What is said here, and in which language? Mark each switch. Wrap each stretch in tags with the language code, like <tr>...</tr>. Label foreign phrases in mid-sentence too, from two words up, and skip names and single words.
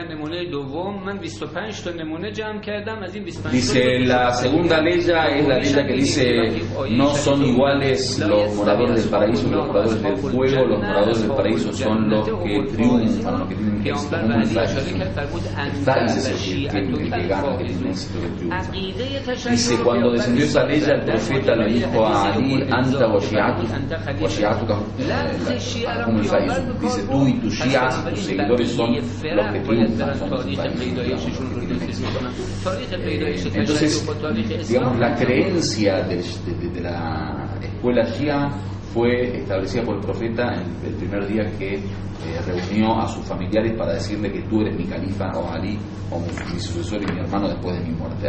<es>Dice, la segunda ley es la ley que dice, no son iguales los moradores del paraíso que los moradores del fuego, los moradores del paraíso son los que triunfan, los que tienen éxito, como el Thais es el que gana, que tiene éxito, que triunfa. Dice, cuando descendió esa ley, el profeta le dijo a Ali,</es> <ar>أنت وشيعتك</ar> <es>como el Thais. Dice, tú y tus shi'as, tus seguidores son los que triunfan, son los que tienen éxito. Entonces, digamos, la creencia de la escuela Shia fue establecida por el profeta en el primer día que reunió a sus familiares para decirle que tú eres mi califa, o Ali, o mi sucesor y mi hermano después de mi muerte.</es>